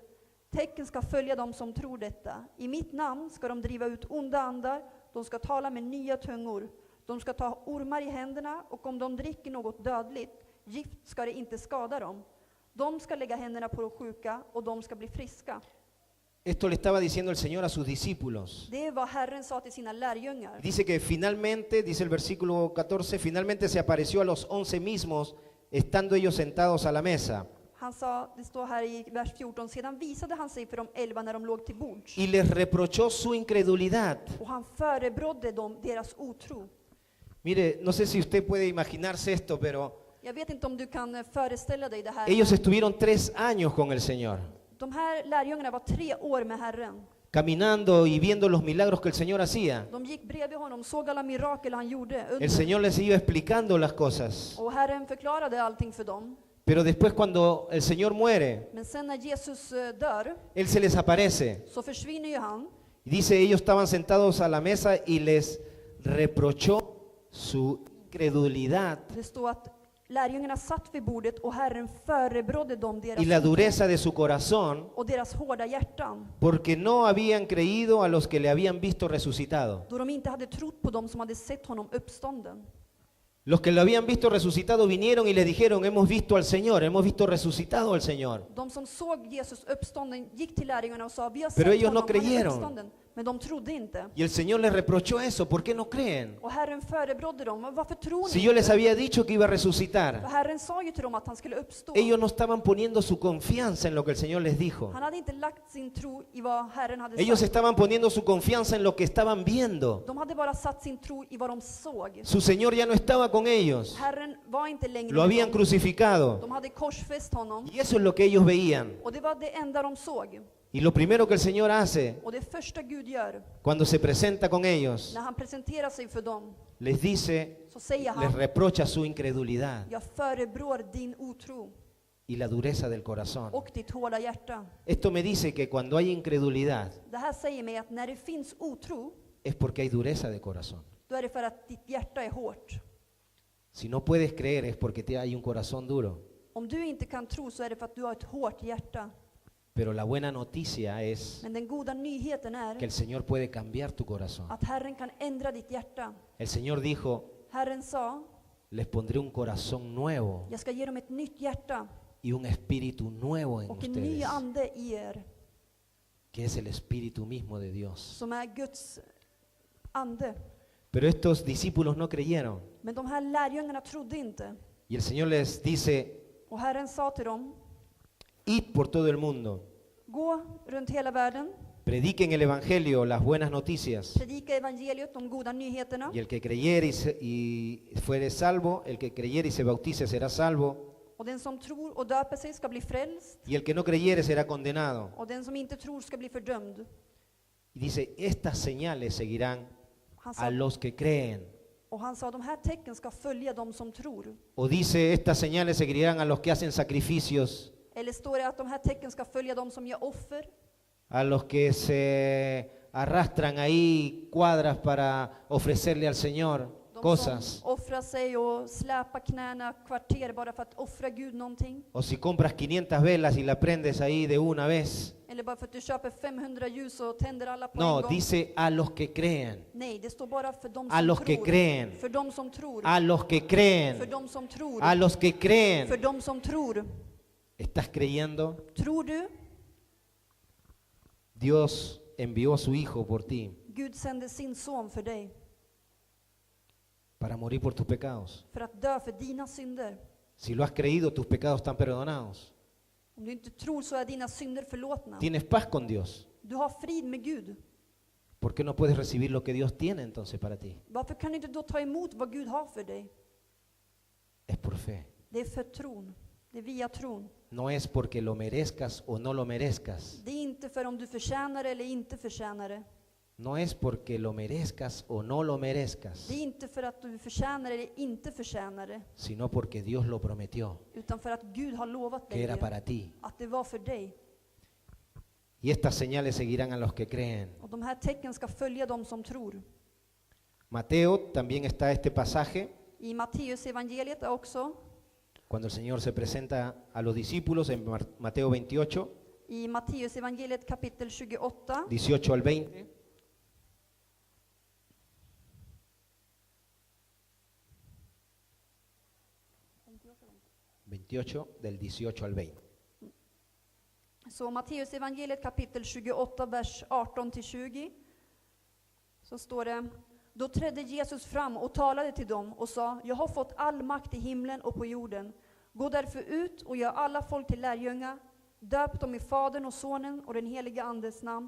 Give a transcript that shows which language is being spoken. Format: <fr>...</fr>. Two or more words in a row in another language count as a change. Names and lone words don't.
<sv>Tecken ska följa dem som tror detta. I mitt namn ska de driva ut onda andar, de ska tala med nya tungor. De ska ta ormar i händerna, och om de dricker något dödligt, gift ska det inte skada dem. De ska lägga händerna på de sjuka, och de ska bli friska.</sv> <es>Esto le estaba diciendo el Señor a sus discípulos.</es> <sv>Det är vad Herren sa till sina lärjungar.</sv> <es>Dice que finalmente, dice el versículo 14, finalmente se apareció a los 11 mismos, estando ellos sentados a la mesa.</es> <sv>Han sa, det står här i vers 14, sedan visade han sig för de 11 när de låg till bords.</sv> <es>y les reprochó su incredulidad.</es> <sv>Och han förebrådde dem deras otro.</sv> <es>Mire, no sé si usted puede imaginarse esto, pero</es> <sv>Jag vet inte om du kan föreställa dig det här.</sv> <es>ellos estuvieron 3 años con el Señor,</es> <sv>De här lärjungarna var 3 år med Herren.</sv> <es>caminando y viendo los milagros que el Señor hacía.</es> <sv>De gick bredvid honom, såg alla mirakel han gjorde.</sv> <es>El Señor les iba explicando las cosas.</es> <sv>Och Herren förklarade allting för dem.</sv> <es>Pero después cuando el Señor muere,</es> <sv>Men sen när Jesus dör,</sv> <es>Él se les aparece.</es> <sv>så försvinner ju han.</sv> <es>Y dice, ellos estaban sentados a la mesa y les reprochó su incredulidad</es> <sv>Det står att lärjungarna satt vid bordet och Herren förebrådde dem</sv> <es>y la</es> <sv>deras</sv> <es>dureza de su corazón,</es> <sv>och deras hårda hjärtan.</sv> <es>porque no habían creído a los que le habían visto resucitado.</es> <sv>Då de inte hade trott på dem som hade sett honom uppstånden.</sv> <es>Los que lo habían visto resucitado vinieron y le dijeron, hemos visto al Señor, hemos visto resucitado al Señor.</es> <sv>De som såg Jesus uppstånden gick till lärjungarna och sa, vi har</sv> <es>Pero</es> <sv>sett</sv> <es>ellos no</es> <sv>honom, han är</sv> <es>creyeron.</es> <sv>uppstånden. Men de trodde inte.</sv> <es>Y el Señor les reprochó eso, ¿por qué no creen?</es> <sv>Och Herren förebrådde dem, varför tror ni</sv> <es>Si yo les</es> <sv>inte?</sv> <es>había dicho que iba a</es> <sv>För</sv> <es>resucitar.</es> <sv>Herren sa ju till dem att han skulle uppstå.</sv> <es>Ellos no estaban poniendo su confianza en lo que el Señor les dijo.</es> <sv>Han hade inte lagt sin tro i vad Herren hade</sv> <es>Ellos</es> <sv>sagt.</sv> <es>estaban poniendo su confianza en lo que estaban viendo.</es> <sv>De hade bara satt sin tro i vad de såg.</sv> <es>Su Señor ya no estaba con ellos.</es> <sv>Herren var inte längre</sv> <es>Lo</es> <sv>med</sv> <es>habían</es> <sv>dem.</sv> <es>crucificado.</es> <sv>De hade korsfäst honom.</sv> <es>Y eso es lo que ellos veían.</es> <sv>Och det var det enda de såg.</sv> <es>Y lo primero que el Señor hace</es> <sv>Och det första Gud gör,</sv> <es>cuando se presenta con ellos,</es> <sv>när han presenterar sig för dem,</sv> <es>les dice,</es> <sv>så säger</sv> <es>les</es> <sv>han,</sv> <es>reprocha su incredulidad</es> <sv>jag förebrår din otro</sv> <es>y la dureza del corazón.</es> <sv>och ditt hårda hjärta.</sv> <es>Esto me dice que cuando hay incredulidad</es> <sv>Det här säger mig att när det finns otro,</sv> <es>es porque hay dureza de corazón.</es> <sv>då är det för att ditt hjärta är hårt.</sv> <es>Si no puedes creer es porque hay un corazón duro.</es> <sv>Om du inte kan tro så är det för att du har ett hårt hjärta.</sv> <es>Pero la buena noticia es</es> <sv>Men den goda nyheten</sv> <es>que el</es> <sv>är</sv> <es>Señor puede cambiar tu corazón.</es> <sv>att Herren kan ändra ditt hjärta.</sv> <es>El Señor dijo,</es> <sv>Herren sa,</sv> <es>les pondré un corazón nuevo</es> <sv>jag ska ge dem ett nytt hjärta</sv> <es>y un espíritu nuevo en</es> <sv>och en ny</sv> <es>ustedes,</es> <sv>ande i er,</sv> <es>que es el espíritu mismo de Dios.</es> <sv>som är Guds ande.</sv> <es>Pero estos discípulos no creyeron.</es> <sv>Men de här lärjungarna trodde inte.</sv> <es>Y el Señor les dice,</es> <sv>Och Herren sa till dem,</sv> <es>id por todo el mundo,</es> <sv>gå runt hela världen,</sv> <es>prediquen el Evangelio, las buenas noticias.</es> <sv>predika evangeliet, de goda nyheterna.</sv> <es>Y el que creyere y fuere salvo, el que creyere y se bautice será salvo.</es> <sv>Och den som tror och döper sig ska bli frälst.</sv> <es>Y el que no creyere será condenado.</es> <sv>Och den som inte tror ska bli fördömd.</sv> <es>Y dice, estas señales seguirán</es> <sv>Han</sv> <es>a</es> <sv>sa,</sv> <es>los que creen.</es> <sv>och han sa, de här tecken ska följa de som tror.</sv> <es>O dice, estas señales seguirán a los que hacen sacrificios,</es> <sv>Eller står det att de här tecken ska följa de som gör offer?</sv> <es>a los que se arrastran ahí cuadras para ofrecerle al Señor</es> <sv>De</sv> <es>cosas.</es> <sv>som offrar sig och släpar knäna kvarter bara för att offra Gud någonting.</sv> <es>O si compras 500 velas y la prendes ahí de una vez.</es> <sv>Eller bara för att du köper 500 ljus och tänder alla på en</sv> <es>No,</es> <sv>gång.</sv> <es>dice a los que creen.</es> <sv>Nej, det står bara för de</sv> <es>A</es> <sv>som</sv> <es>los que</es> <sv>tror.</sv> <es>creen.</es> <sv>För de som tror.</sv> <es>A los que</es> <sv>För</sv> <es>creen.</es> <sv>de som tror.</sv> <es>A los que</es> <sv>För</sv> <es>creen.</es> <sv>de som tror.</sv> <es>¿Estás creyendo?</es> <sv>Tror du?</sv> <es>Dios envió a su Hijo por ti</es> <sv>Gud sände sin son för dig.</sv> <es>para morir por tus pecados.</es> <sv>För att dö för dina synder.</sv> <es>Si lo has creído, tus pecados están perdonados.</es> <sv>Om du inte tror så är dina synder förlåtna.</sv> <es>Tienes paz con Dios.</es> <sv>Du har frid med Gud.</sv> <es>¿Por qué no puedes recibir lo que Dios tiene entonces para ti?</es> <sv>Varför kan du inte då ta emot vad Gud har för dig?</sv> <es>Es por fe.</es> <sv>Det är för tron. Det är via tron.</sv> <es>No es porque lo merezcas o no lo merezcas.</es> <sv>Det är inte för om du förtjänar det eller inte förtjänar det.</sv> <es>No es porque lo merezcas o no lo merezcas,</es> <sv>Det är inte för att du förtjänar det eller inte förtjänar det.</sv> <es>sino porque Dios lo prometió,</es> <sv>Utan för att Gud har lovat</sv> <es>que</es> <sv>dig</sv> <es>era</es> <sv>det.</sv> <es>para ti.</es> <sv>Att det var för dig.</sv> <es>Y estas señales seguirán a los que creen.</es> <sv>Och de här tecken ska följa de som tror.</sv> <es>Mateo también está este pasaje,</es> <sv>I Matteus evangeliet är också.</sv> <es>cuando el Señor se presenta a los discípulos en Mateo 28,</es> <sv>I Matteus evangeliet kapitel 28.</sv> <es>18 al 20. Del 18 al 20.</es> <sv>Så Matteus evangeliet kapitel 28, vers 18-20. Så står det: Då trädde Jesus fram och talade till dem och sa: Jag har fått all makt i himlen och på jorden. Gå därför ut och gör alla folk till lärjungar. Döp dem i Fadern och Sonen och den helige Andes namn.</sv>